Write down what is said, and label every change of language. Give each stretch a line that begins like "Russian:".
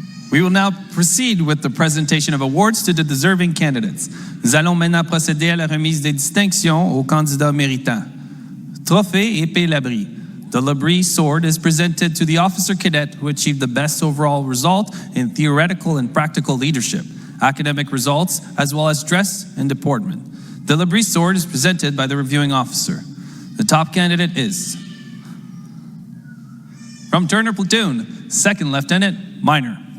English: We will now proceed with the presentation of awards to the deserving candidates.
French: Nous allons maintenant procéder à la remise des distinctions aux candidats méritants. Trophée Épée Labrie.
English: The Labrie Sword is presented to the officer cadet who achieved the best overall result in theoretical and practical leadership, academic results, as well as dress and deportment. The Labrie Sword is presented by the reviewing officer. The top candidate is from Turner Platoon, 2nd Lieutenant Minor.